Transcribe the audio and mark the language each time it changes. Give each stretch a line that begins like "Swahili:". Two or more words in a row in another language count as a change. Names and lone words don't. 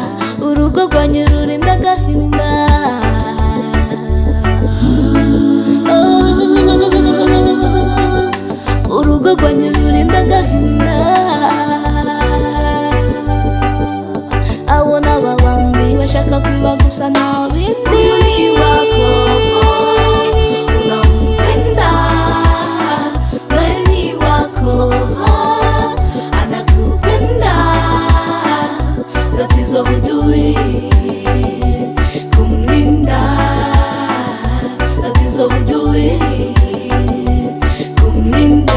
Kinyarwanda: Urugo rwanyu rurinda agahinda. Urugo rwanyu rurinda agahinda. Abo n'aba bandi bashaka kwiba gusa nta bindi.
Swahili: Ni wako, unampenda, naye ni wako, anakupenda. Tatizo hujui kumlinda, tatizo hujui kumlinda.